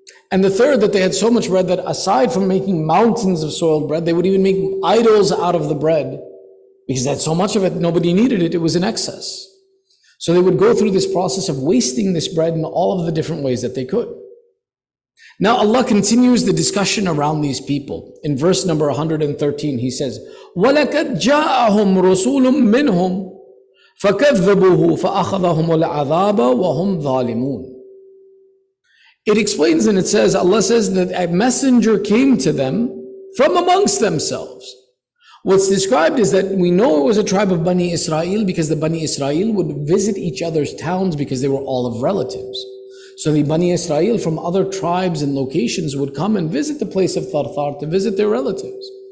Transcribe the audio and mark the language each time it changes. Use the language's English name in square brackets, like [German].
[English] And the 3rd, that they had so much bread that aside from making mountains of soiled bread, they would even make idols out of the bread. Because they had so much of it, nobody needed it, it was in excess. So they would go through this process of wasting this bread in all of the different ways that they could. Now Allah continues the discussion around these people. In verse number 113, He says, [Arabic] وَلَقَدْ جَاءَهُمْ رُسُولٌ مِّنْهُمْ فَكَذَّبُوهُ فَأَخَذَهُمُ الْعَذَابَ وَهُمْ ظَالِمُونَ. [English] It explains and it says, Allah says that a messenger came to them from amongst themselves. What's described is that we know it was a tribe of Bani Israel because the Bani Israel would visit each other's towns because they were all of relatives. So the Bani Israel from other tribes and locations would come and visit the place of Tharthar to visit their relatives.